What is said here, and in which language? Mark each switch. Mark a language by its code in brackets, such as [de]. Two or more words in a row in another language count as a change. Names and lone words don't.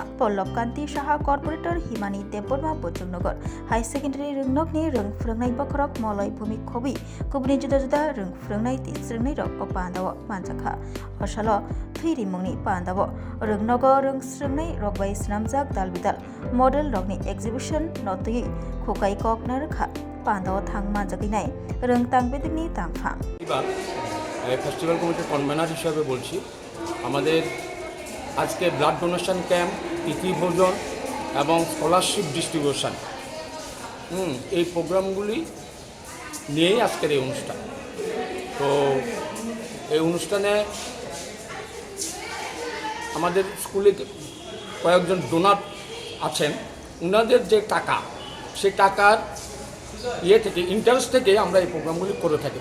[trp] पल्लव कान्ति साहा कॉर्पोरेटर हिमानी देबबर्मा बजुनगर हाई सेकेंडारि रोंनगनि रोंफोरोंनाय बखरक मलय भूमि खबि गुबुननि जुदा जुदा रोंफोरोंनाय तिस्रोंनाय रग पान्दाव मानजाखा असालो थैरि मुंनि पान्दाव रोंनग रोंस्रोंनाय रगबाय स्नामजाक दाल बिदाल मडेल रगनि एक्जिबिशन नतुयै खुकाई कक नरखा पान्दाव थां मानजाकिनाय रोंतां बेदिनि तांफां [en] festival committee [bn] কনভেনার হিসাবে বলছি আমাদের আজকে [en] blood donation camp [bn] তিথি ভোজন এবং [en] scholarship distribution [bn] এই প্রোগ্রামগুলি নিয়েই আজকের এই অনুষ্ঠান। তো এই অনুষ্ঠানে আমাদের স্কুলে কয়েকজন ডোনার আছেন, ওনাদের যে টাকা সেই টাকার থেকে ইন্টারেস্ট থেকে আমরা এই প্রোগ্রামগুলি করে থাকি।